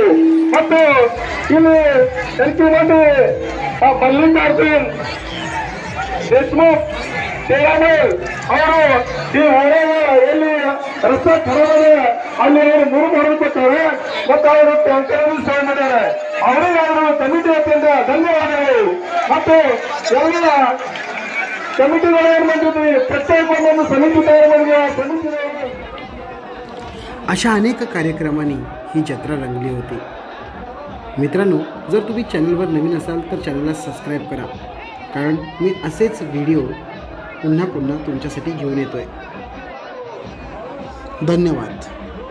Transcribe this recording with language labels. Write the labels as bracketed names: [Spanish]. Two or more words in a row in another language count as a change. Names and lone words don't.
[Kannada] ಮತ್ತು ಇಲ್ಲಿ ಸಂಖ್ಯೆ ಮಲ್ಲಿಕಾರ್ಜುನ್ ದೇಶಮುಖ್ ಅವರು ಈ ಹೊಳೆಯ ಎಲ್ಲಿ ರಸ್ತೆ ಖರಾಬ್ ಅಲ್ಲಿ ಅವರು 3 ಮಾಡಿಕೊಡ್ತಾರೆ ಮತ್ತು ಅವರು ಟ್ಯಾಂಕರ್ ಸೇವೆ ಮಾಡ್ಯಾರ. ಅವರಿಗಾದರೂ ಕಮಿಟಿ ವತಿಯಿಂದ ಧನ್ಯವಾದಗಳು. ಮತ್ತು ಎಲ್ಲ ಕಮಿಟಿಗಳು ಏನ್ ಮಾಡಿದ್ವಿ, ಪ್ರತ್ಯೇಕ ಒಂದೊಂದು ಸಮಿತಿ ತಯಾರು ಮಾಡಿದ್ವಿ. ಆ ಸಮಿತಿ [Marathi] अशा अनेक कार्यक्रमांनी ही जत्रा रंगली होती. मित्रांनो, जर तुम्ही चॅनलवर नवीन असाल तर चॅनलला सबस्क्राईब करा, कारण मी असेच व्हिडिओ पुन्हा पुन्हा तुमच्यासाठी घेऊन येतोय. धन्यवाद.